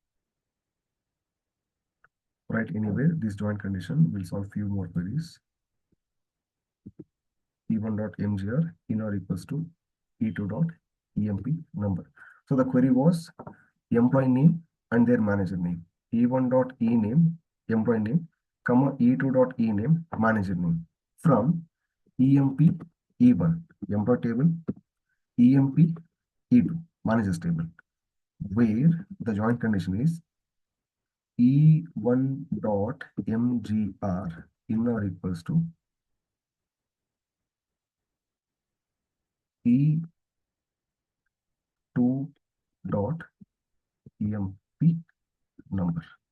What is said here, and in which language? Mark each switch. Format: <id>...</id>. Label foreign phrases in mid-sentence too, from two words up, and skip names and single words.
<en>Right, anyway, this joint condition will solve few more queries. E1 dot mgr in or equals to E2 dot emp number. So the query was employee name and their manager name. E1 dot e name, employee name, comma E2 dot e name, manager name from emp E1, employee table, emp E2, managers table, where the joint condition is E1 dot mgr in or equals to E2 dot emp number.</en>